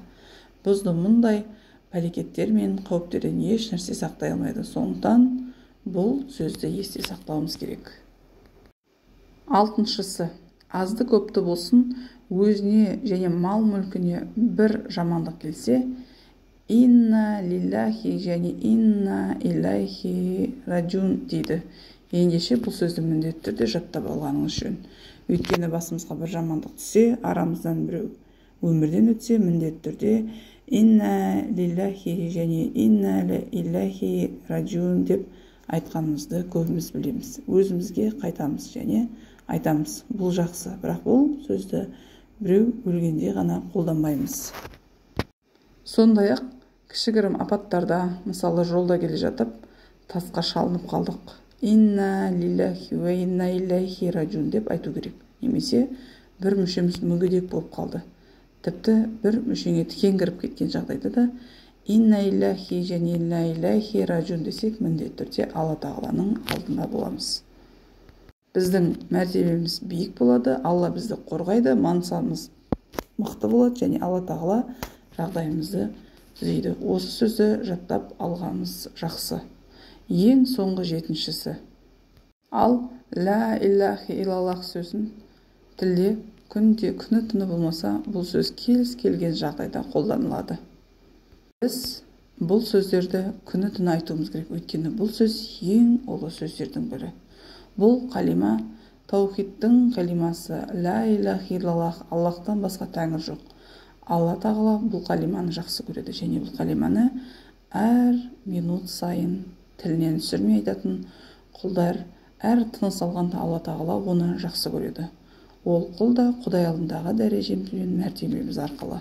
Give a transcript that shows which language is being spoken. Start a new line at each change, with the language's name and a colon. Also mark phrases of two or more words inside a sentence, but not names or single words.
Kazakh: Бізді мұндай пәлекеттер мен қауіптерден еш нәрсе сақтай алмайды. Сондықтан бұл сөзді есте сақтауымыз керек. Алтыншысы, азды көпті болсын, өзіне және мал мүлкіне бір жамандық келсе,
Arabic: إنا لله және إنا إليه راجعون дейді.
Kazakh: Ендеше бұл сөзді міндетті түрде жаттап алғаныңыз жөн. Өйткені басымызға бір жамандық түссе, арамыздан біреу өмірден өтсе, міндетті түрде
Arabic: إنا لله
Kazakh: және
Arabic: إنا إليه راجعون
Kazakh: деп айтқанымызды көбіміз білеміз. Өзімізге қайтамыз және айтамыз. Бұл жақсы, бірақ бұл сөзді біреу өлгенде ғана қолданбаймыз. Сондай-ақ кішігірім апаттарда, мысалы жолда келе жатып тасқа шалынып қалдық,
Arabic: إنا لله وإنا إليه راجعون
Kazakh: деп айту керек. Немесе бір мүшеміз мүгедек болып қалды, тіпті бір мүшеңе тікен кіріп кеткен жағдайда да
Arabic: إنا لله
Kazakh: және
Arabic: إنا إليه راجعون
Kazakh: десек, міндетті түрде Алла тағаланың алдында боламыз. Біздің мәртебеміз биік болады, Алла бізді қорғайды, мансабымыз мықты болады және Алла тағала жағдайымызды түзейді. Осы сөзді жаттап алғанымыз жақсы. Ең соңғы 7-шісі. Ал
Arabic: لا إله إلا الله
Kazakh: сөзін тілде күнде күні түні болмаса, бұл сөз кез келген жағдайда қолданылады. Біз бұл сөздерді күні түні айтуымыз керек, өйткені бұл сөз ең ұлы сөздердің бірі. Бұл қалима таухидтың қалимасы,
Arabic: لا إله إلا الله,
Kazakh: Аллахтан басқа тәңір жоқ. Алла тағала бұл қалиманы жақсы көреді және бұл қалиманы әр минут сайын тілінен түсірмей айтатын құлдар әр тыныс алғанда Алла тағала оны жақсы көреді. Ол құл да Құдай алдындағы дәрежеміз бен мәртебеміз арқылы.